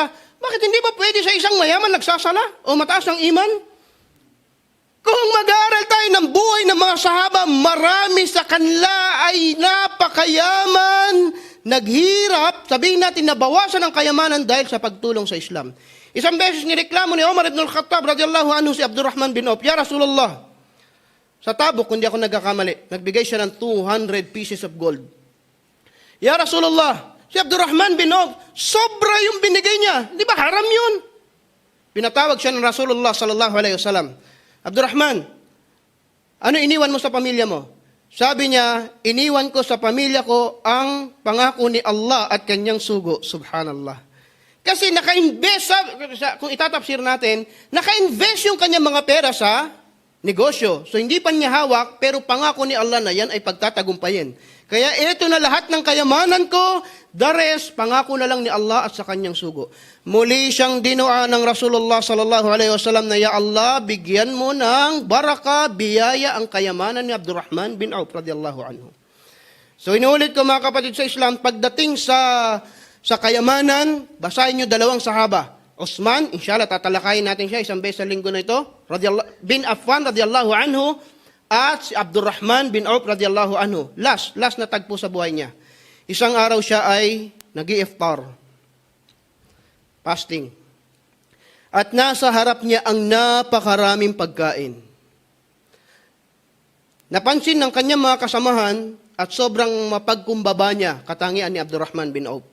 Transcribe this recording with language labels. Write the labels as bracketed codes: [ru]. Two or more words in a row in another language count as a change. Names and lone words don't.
[tl] Bakit hindi ba pwede sa isang mayaman nagsasala? O mataas ang iman? Kung mag-aaral tayo ng buhay ng mga sahaba, marami sa kanila ay napakayaman, naghirap, sabihin natin nabawasan ang kayamanan dahil sa pagtulong sa Islam. Isang beses nireklamo ni Umar ibn al-Khattab [ar] رضي الله عنه [tl] si Abdurrahman bin Auf, [ar] يا رسول الله, [tl] sa Tabuk, kung di ako nagkakamali, nagbigay siya ng 200 [en] pieces of gold. [ar] يا رسول الله, [tl] si Abdurrahman bin Auf, sobra yung binigay niya. Di ba haram yun? Pinatawag siya ng Rasulullah [ar] صلى الله عليه وسلم. [tl] Abdurrahman, ano iniwan mo sa pamilya mo? Sabi niya, iniwan ko sa pamilya ko ang pangako ni Allah at kanyang sugo. Subhanallah. Kasi naka-invest, kung itatapsir natin, naka-invest yung kanyang mga pera sa negosyo. So hindi pa niya hawak, pero pangako ni Allah na yan ay pagtatagumpayin. Kaya ito na lahat ng kayamanan ko, [en] the rest, [tl] pangako na lang ni Allah at sa kanyang sugo. Muli siyang dinua ng Rasulullah [ar] صلى الله عليه وسلم [tl] na, [ar] يا الله, [tl] bigyan mo ng baraka, biyaya ang kayamanan ni Abdurrahman bin Auf [ar] رضي الله عنه. [tl] So inuulit ko mga kapatid sa Islam, pagdating sa kayamanan, basahin niyo dalawang sahaba. Osman, inshallah tatalakayin natin siya isang beses sa linggo na ito, bin Affan [ar] رضي الله عنه, [tl] at si Abdurrahman bin Auf [ar] رضي الله عنه. [tl] Last na tagpo sa buhay niya. Isang araw siya ay nag-i-iftar, fasting. At nasa harap niya ang napakaraming pagkain. Napansin ng kanyang mga kasamahan at sobrang mapagkumbaba niya, katangian ni Abdurrahman bin Auf.